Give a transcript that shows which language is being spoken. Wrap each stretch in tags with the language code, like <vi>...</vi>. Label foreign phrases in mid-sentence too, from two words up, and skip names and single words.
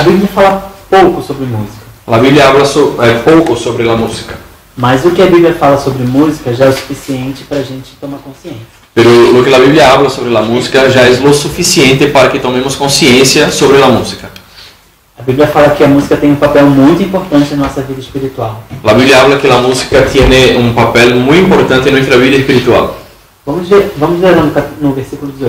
<pt>fala pouco sobre música.</pt> <es>La Biblia habla poco sobre la música.</es> <pt>Mas o que a Bíblia fala sobre música já é o suficiente para a gente tomar consciência.</pt> <es>Pero lo que la Biblia habla sobre la música ya es lo suficiente para que tomemos conciencia sobre la música.</es> <pt>A Bíblia fala que a música tem um papel muito importante na nossa vida espiritual.</pt> <es>La Biblia habla que la música tiene un papel muy importante en nuestra vida espiritual.</es> <pt>Vamos ler no versículo 18.</pt>